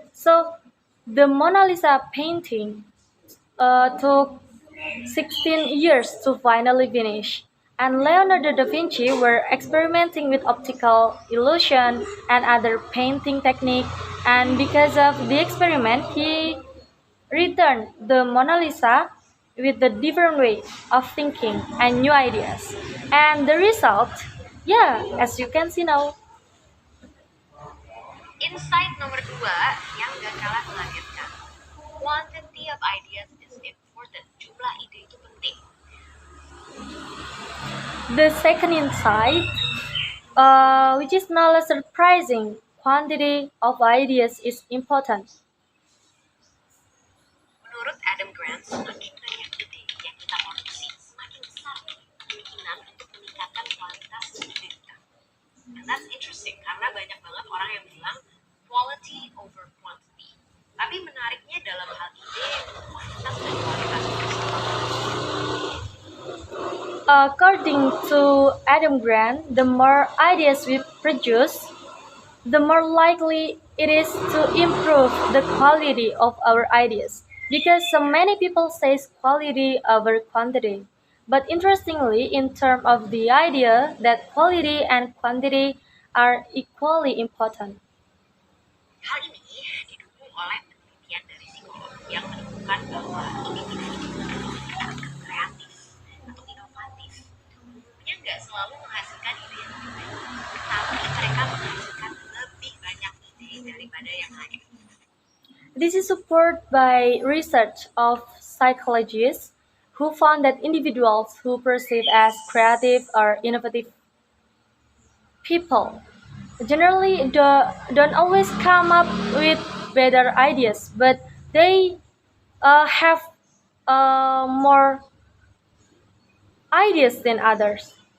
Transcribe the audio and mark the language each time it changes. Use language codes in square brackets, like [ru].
[en] So the Mona Lisa painting took 16 years to finally finish, and Leonardo da Vinci were experimenting with optical illusion and other painting technique, and because of the experiment, he returned the Mona Lisa with a different way of thinking and new ideas. And the result, yeah, as you can see now. [id] insight nomor 2 yang gak kalah mengagetkan. [en] Quantity of ideas is important. [id] Jumlah ide itu penting. [en] The second insight, which is not less surprising, quantity of ideas is important. [id] Menurut Adam Grant, semakin banyak ide yang kita produksi, semakin besar kemungkinan untuk meningkatkan kualitas ide kita. [en] And that's interesting, [id] karena banyak banget orang yang bilang [en] quality over quantity. [id] Tapi menariknya dalam hal ide, kuantitas dan kualitas itu sama. [en] According to Adam Grant, the more ideas we produce, the more likely it is to improve the quality of our ideas. Because so many people say quality over quantity. But interestingly, in terms of the idea that quality and quantity are equally important. [id] Hal ini didukung oleh penelitian dari psikolog yang menemukan bahwa individu kreatif atau inovatif umumnya nggak selalu menghasilkan ide yang lebih baik, tapi mereka menghasilkan lebih banyak ide daripada yang lain. [en] This is supported by research of psychologists who found that individuals who perceive as creative or innovative people generally don't always come up with better ideas, but they have more ideas than others.